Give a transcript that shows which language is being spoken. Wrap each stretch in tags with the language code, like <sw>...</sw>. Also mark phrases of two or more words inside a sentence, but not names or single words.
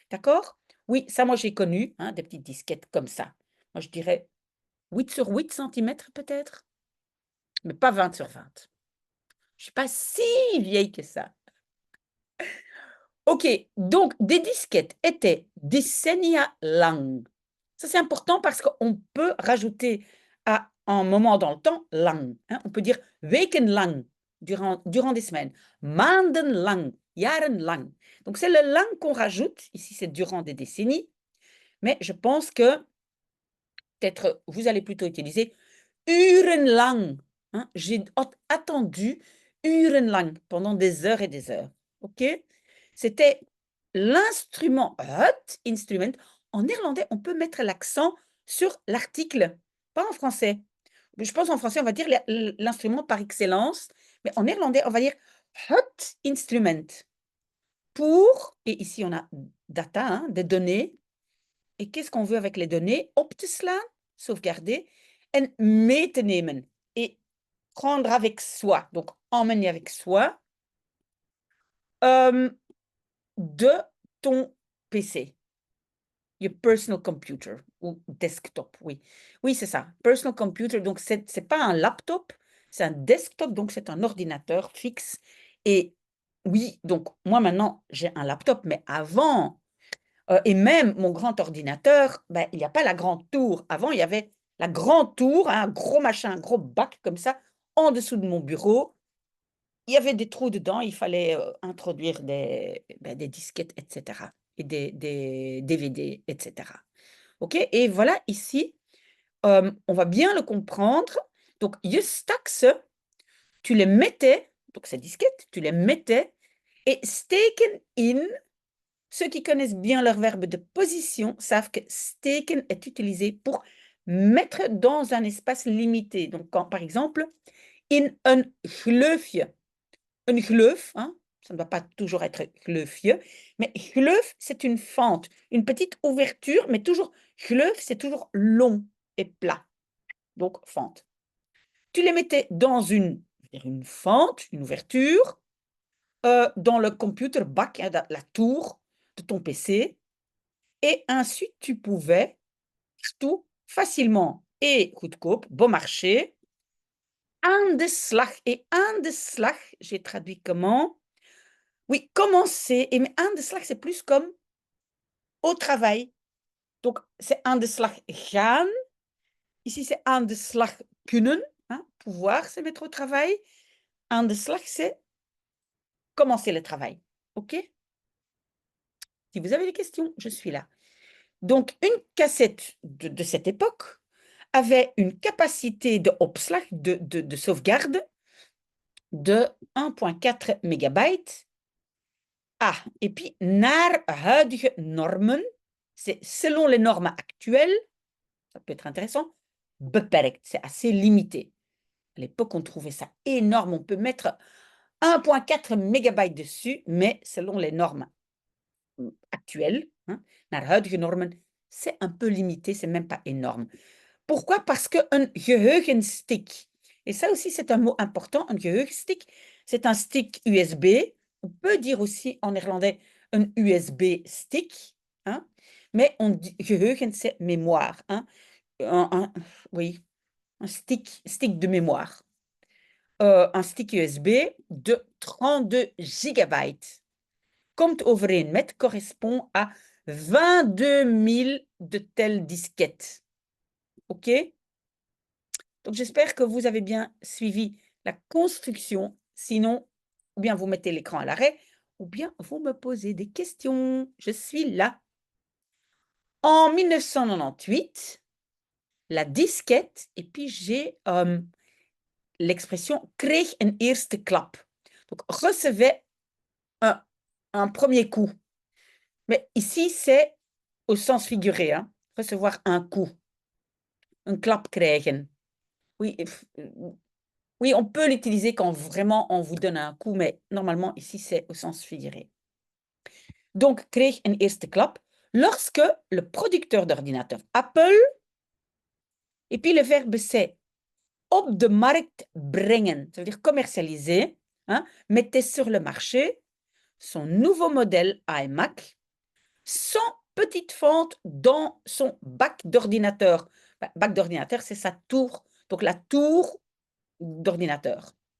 <fr>D'accord? Oui, ça, moi, j'ai connu, hein, des petites disquettes comme ça. Moi, je dirais 8 sur 8 centimètres peut-être, mais pas 20 sur 20. Je suis pas si vieille que ça. OK, donc des disquettes étaient</fr> <nl>decennia lang.</nl> <fr>Ça, c'est important parce qu'on peut rajouter à un moment dans le temps, lang. Hein. On peut dire wekenlang, durant des semaines.</fr> <nl>Maandenlang, jarenlang.</nl> <fr>Donc, c'est le lang qu'on rajoute. Ici, c'est durant des décennies. Mais je pense que peut-être vous allez plutôt utiliser urenlang. Hein. J'ai attendu urenlang pendant des heures et des heures. OK? C'était l'instrument,</fr> <nl>het instrument.</nl> <fr>En néerlandais, on peut mettre l'accent sur l'article, pas en français. Je pense en français, on va dire l'instrument par excellence, mais en néerlandais, on va dire</fr> <nl>het instrument.</nl> <fr>Pour, et ici on a data, hein, des données. Et qu'est-ce qu'on veut avec les données?</fr> <nl>Op te slaan, sauvegarder, en mee te nemen.</nl> <fr>Et prendre avec soi, donc emmener avec soi, de ton PC.</fr> <en>Your personal computer</en> <fr>ou desktop, oui. Oui, c'est ça.</fr> <en>Personal computer,</en> <fr>donc c'est pas un laptop, c'est un desktop, donc c'est un ordinateur fixe. Et oui, donc moi maintenant, j'ai un laptop, mais avant, et même mon grand ordinateur, ben, il n'y a pas la grande tour. Avant, il y avait la grande tour, hein, un gros machin, un gros bac comme ça, en dessous de mon bureau. Il y avait des trous dedans, il fallait introduire des disquettes, etc. Et des DVD, etc. OK? Et voilà, ici, on va bien le comprendre. Donc,</fr> <nl>je stak ze,</nl> <fr>tu les mettais, donc ces disquettes, tu les mettais, et</fr> <nl>steken in,</nl> <fr>ceux qui connaissent bien leur verbe de position savent que steken est utilisé pour mettre dans un espace limité. Donc, quand, par exemple,</fr> <nl>in een gleufje. Een gleuf,</nl> <fr>hein, ça ne doit pas toujours être gleufje, mais gleuf, c'est une fente, une petite ouverture, mais toujours, gleuf, c'est toujours long et plat. Donc, fente. Tu les mettais dans une fente, une ouverture, dans le computer bac, hein, la tour de ton PC, et ensuite tu pouvais tout facilement et goedkoop, bon marché,</fr> <nl>aan de slag. Et aan de slag,</nl> <fr>j'ai traduit comment? Oui, commencer. Et mais</fr> <nl>aan de slag,</nl> <fr>c'est plus comme au travail. Donc, c'est</fr> <nl>aan de slag gaan.</nl> <fr>Ici, c'est</fr> <nl>aan de slag kunnen,</nl> <fr>hein, pouvoir se mettre au travail.</fr> <nl>Aan de slag,</nl> <fr>c'est commencer le travail. OK? Si vous avez des questions, je suis là. Donc, une cassette de cette époque avait une capacité de opslag, de sauvegarde, de 1,4 mégabytes. Ah, et puis,</fr> <nl>naar huidige normen,</nl> <fr>c'est selon les normes actuelles, ça peut être intéressant, beperkt, c'est assez limité. À l'époque, on trouvait ça énorme, on peut mettre 1,4 mégabytes dessus, mais selon les normes actuelles, hein,</fr> <nl>naar huidige normen,</nl> <fr>c'est un peu limité, c'est même pas énorme. Pourquoi? Parce qu'un geheugenstick, et ça aussi c'est un mot important, un geheugenstick, c'est un stick USB, on peut dire aussi en néerlandais un USB stick, hein, mais on dit geheugen, c'est mémoire, hein, oui, un stick de mémoire. Un stick USB de 32 gigabytes.</fr> <nl>Komt overeen met</nl> <fr>correspond à 22 000 de telles disquettes. OK? Donc, j'espère que vous avez bien suivi la construction. Sinon, ou bien vous mettez l'écran à l'arrêt, ou bien vous me posez des questions. Je suis là. En 1998, la disquette, et puis j'ai l'expression</fr> <nl>kreeg een eerste klap.</nl> <fr>Donc, recevait un premier coup. Mais ici, c'est au sens figuré, hein, recevoir un coup.</fr> <nl>Un klap krijgen.</nl> <fr>Oui, oui, on peut l'utiliser quand vraiment on vous donne un coup, mais normalement, ici, c'est au sens figuré. Donc,</fr> <nl>kreeg een eerste klap</nl> <fr>lorsque le producteur d'ordinateur Apple, et puis le verbe c'est</fr> <nl>op de markt brengen,</nl> <fr>ça veut dire commercialiser, hein, mettait sur le marché son nouveau modèle iMac sans petite fente dans son bac d'ordinateur. Bac d'ordinateur, c'est sa tour, donc la tour d'ordinateur.</fr>